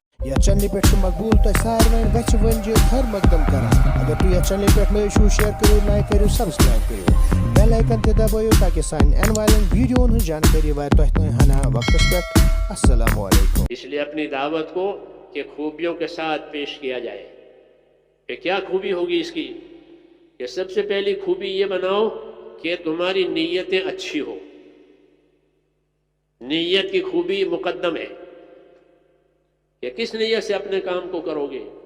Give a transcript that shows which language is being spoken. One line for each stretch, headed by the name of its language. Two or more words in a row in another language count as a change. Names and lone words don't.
Kashmiri: یا چینل پہ مقبول تہ سارے گھر ونجے ہر مقدم کران اگر تھی یہ چینل پہ نئی چھو
Urdu: شیئر کرو لائک کرو سبسکرائب کرو
English: bell icon
Kashmiri: تہ دبائیو تاکہ سان این والن ویڈیو ہن جانکاری وات تہ تہ ہنا وقت پہ.
Arabic: السلام علیکم.
Urdu: اس لیے اپنی دعوت کو کہ خوبیوں کے ساتھ پیش کیا جائے. کہ کیا خوبی ہوگی اس کی؟ کہ سب سے پہلی خوبی یہ بناؤ کہ تمہاری نیتیں اچھی ہو. نیت کی خوبی مقدم ہے کہ کس نیت سے اپنے کام کو کرو گے.